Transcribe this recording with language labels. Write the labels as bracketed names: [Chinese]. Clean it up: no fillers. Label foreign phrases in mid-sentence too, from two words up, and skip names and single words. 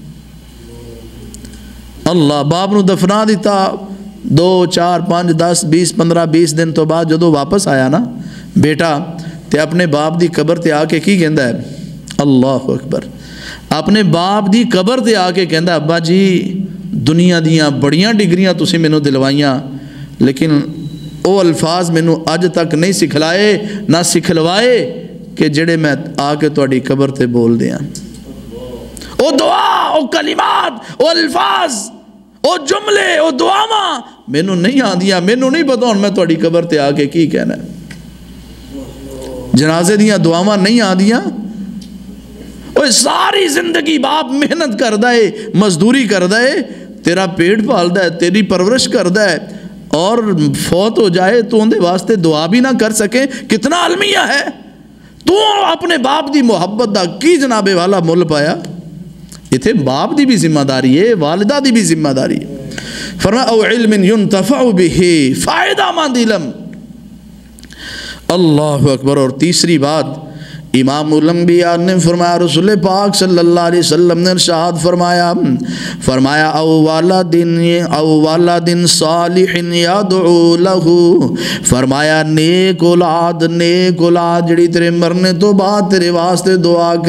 [Punjabi] اللہ، باپ نو دفنا دیتا، 2 4 5 10 20 15 20 دن تو بعد جدو واپس آیا نا بیٹا تے اپنے باپ دی قبر تے آ کے کی کہندا ہے؟ [Arabic] اللہ اکبر، [Punjabi] اپنے باپ دی قبر تے آ کے کہندا ابا جی دنیا دیاں بڑیاں ڈگریاں تسی مینوں دلوائیاں لیکن او الفاظ مینوں اج تک نہیں سکھلائے نہ سکھلوائے کہ جڑے میں آ کے تہاڈی قبر تے بول دیاں۔ او دعا، او کلمات، او الفاظ، او جملے، او دعاواں مینوں نہیں آندیاں، مینوں نہیں پتا ہن میں تہاڈی قبر تے آ کے کی کہنا ہے۔ جنازے دیاں دعاواں نہیں آندیاں۔ او ساری زندگی باپ محنت کردا ہے، مزدوری کردا ہے، تیرا پیٹ پالدا ہے، تیری پرورش کردا ہے، اور فوت ہو جائے تو اندے واسطے دعا بھی نہ کر سکے، کتنا المیہ ہے۔ تو اپنے باپ دی محبت دا کی جناب والا مل پایا؟ اتنے باپ دی بھی ذمہ داری ہے، والدہ دی بھی ذمہ داری ہے۔ فرمایا او [Arabic] علم ينتفع به، [Punjabi] فائدہ مند علم۔ [Arabic] اللہ اکبر۔ [Punjabi] اور تیسری بات امام الانبیاء نے فرمایا، رسول پاک [Arabic] صلی اللہ علیہ وسلم [Punjabi] نے ارشاد فرمایا او [Arabic] والد صالح یدعو لہ، [Punjabi] فرمایا نیک اولاد جڑی تیرے مرنے تو بعد تیرے واسطے دعا کرے۔